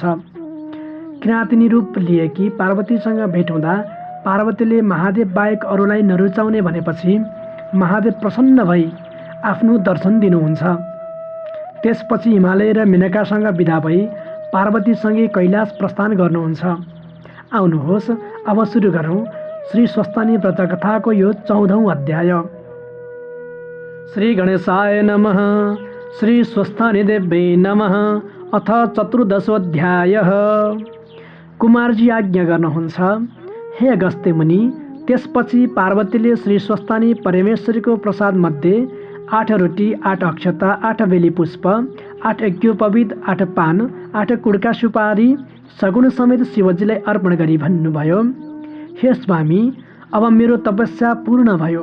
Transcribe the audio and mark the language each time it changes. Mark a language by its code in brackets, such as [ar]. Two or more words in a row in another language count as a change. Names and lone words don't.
[ne] किराँतिनी रूप लिएकी पार्वतीसँग भेट हुँदा पार्वतीले महादेव बाहेक अरूलाई नरुचाउने भनेपछि महादेव प्रसन्न भई आफ्नो दर्शन दिनुहुन्छ। त्यसपछि हिमालय र मेनकासँग विदा भई पार्वतीसँगै कैलाश प्रस्थान गर्नुहुन्छ। आउनुहोस् अब सुरु गरौँ श्री स्वस्तानी व्रतकथाको यो 14औं अध्याय। [sa] श्री गणेशाय नमः। श्री स्वस्तानी देव्यै नमः। अथ 14दशोऽध्यायः। [ne] कुमारजी आज्ञा गर्नुहुन्छ, हे अगस्त्य मुनि। त्यसपछि पार्वतीले श्री स्वस्तानी परमेश्वरीको प्रसाद मध्ये 8 रोटी, 8 अक्षता, 8 बेली पुष्प, 8 यज्ञोपवीत, 8 पान, 8 कुड्का सुपारी सगुन समेत शिवजीलाई अर्पण गरी भन्नुभयो, हे स्वामी, अब मेरो तपस्या पूर्ण भयो।